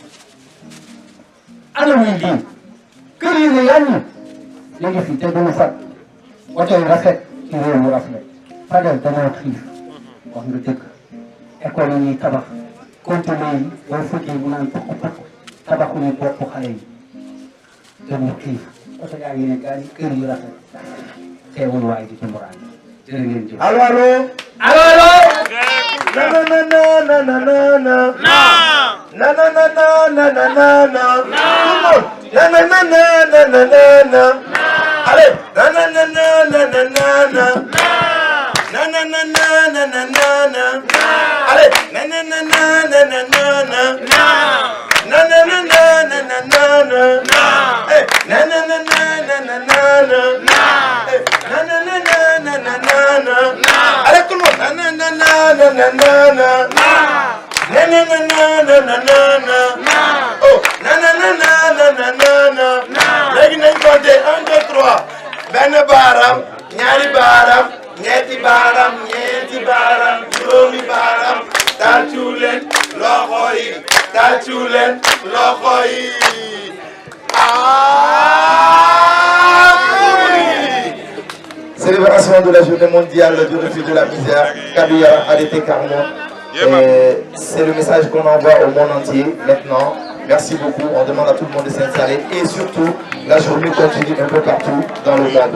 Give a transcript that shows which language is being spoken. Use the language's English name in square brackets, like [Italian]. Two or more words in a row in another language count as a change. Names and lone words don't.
[Wolof] ana muy lii kër yi ne yàññi li ngi fi te duñu fat oto yi rafet ci réew mu rafet Fadel danoo xiif wax nga dëgg école yi ñuy tabax conteneur yi boo fëggee mu naan pokk pokk tabaxuñu bopp xale yi dañu xiif oto yaa ngi ne gaa yi kër yu rafet teewul waaye di ci muraan jërë ngeen jëf. [French] Allô, allô? Allô, allô? Na na na na na na na. Na na na na na na na na. Na na na na na na na na. Allez, na na na na na na na na. Na na na na na na na na. Allez, na na na na na na na na. Na na na na na na na na. Eh, na na na na na na na na. Eh, na na na na na na na na. Allez, tout le monde. Na na na na na na na na. Na na na na na na na na. Oh, na na na na na na na na. [Wolof] Léegi nañ compter 1 2 3. benn baaraam ñaari baaraam ñetti baaraam ñeenti baaraam juróomi baaraam tàccu leen loxo yi tàccu leen loxo yi [French] Célébration de la journée mondiale du refus de la misère, Kabila Arrêté Carmon. C'est le message qu'on envoie au monde entier maintenant. Merci beaucoup, on demande à tout le monde de s'installer et surtout, la journée continue un peu partout dans le monde.